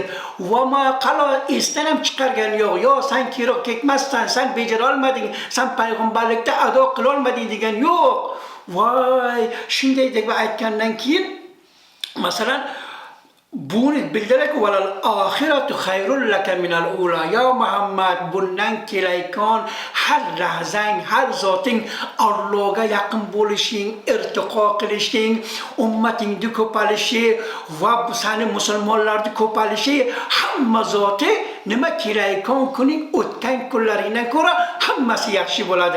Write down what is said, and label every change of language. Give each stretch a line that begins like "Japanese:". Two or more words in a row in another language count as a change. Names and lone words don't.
Arabic: وما قلى
Uzbek: esdan ham chiqargani yo'q. Yo sen keroq ketmassan, sen bejara olmading, sen payg'ambarlikda ado qila olmading degan yo'q. Voy, shunday deb aytgandan keyin masalan buni bildirak
Arabic: وللآخرة خير لك من الأولى.
Uzbek: Ya Muhammad, bundan kelayotgan har lahzang, har zoting Allohga yaqin bo'lishing, irtiqo qilishing, ummatingni ko'palishi va seni musulmonlarni ko'palishi hamma zoti nima kelayotgan kuning o'tgan kunlaringdan ko'ra hammasi yaxshi bo'ladi.